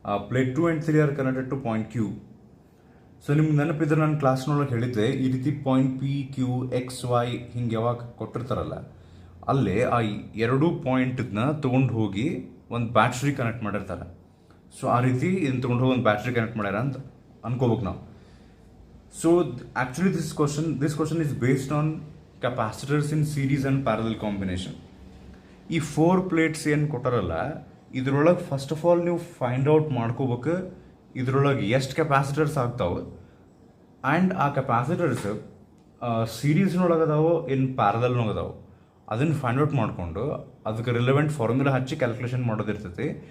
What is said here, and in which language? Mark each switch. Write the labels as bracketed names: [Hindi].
[Kannada] Plate 2 and 3 are connected to point Q. So ನಿಮ್ಗೆ ನೆನಪಿದ್ರೆ ನಾನು ಕ್ಲಾಸ್ನೊಳಗೆ ಹೇಳಿದ್ದೆ ಈ ರೀತಿ point P Q X Y ಹಿಂಗೆ ಯಾವಾಗ ಕೊಟ್ಟಿರ್ತಾರಲ್ಲ ಅಲ್ಲೇ ಆ 2 ಪಾಯಿಂಟನ್ನ ತೊಗೊಂಡು ಹೋಗಿ ಒಂದು ಬ್ಯಾಟ್ರಿ ಕನೆಕ್ಟ್ ಮಾಡಿರ್ತಾರೆ. ಸೊ ಆ ರೀತಿ ಇದನ್ನು ತೊಗೊಂಡು ಹೋಗಿ ಒಂದು ಬ್ಯಾಟ್ರಿ ಕನೆಕ್ಟ್ ಮಾಡ್ಯಾರ ಅಂತ ಅನ್ಕೋಬೇಕು ನಾವು. [English] So actually this question is based on capacitors in series and parallel combination. [Kannada] ಈ 4 ಪ್ಲೇಟ್ಸ್ ಏನು ಕೊಟ್ಟಾರಲ್ಲ ಇದ್ರೊಳಗೆ ಫಸ್ಟ್ ಆಫ್ ಆಲ್ ನೀವು ಫೈಂಡ್ ಔಟ್ ಮಾಡ್ಕೋಬೇಕು ಇದ್ರೊಳಗೆ ಎಷ್ಟು ಕೆಪಾಸಿಟರ್ಸ್ ಆಗ್ತಾವೆ ಆ್ಯಂಡ್ ಆ ಕೆಪಾಸಿಟರ್ಸ್ ಸೀರೀಸ್ನೊಳಗೆ ಅದಾವೋ ಇನ್ನು ಪ್ಯಾರಲಲ್ನೊಳಗೆ ಅದಾವೋ ಅದನ್ನು ಫೈಂಡ್ ಔಟ್ ಮಾಡಿಕೊಂಡು ಅದಕ್ಕೆ ರಿಲೆವೆಂಟ್ ಫಾರ್ಮುಲಾ ಹಚ್ಚಿ ಕ್ಯಾಲ್ಕುಲೇಷನ್ ಮಾಡೋದಿರ್ತೈತಿ.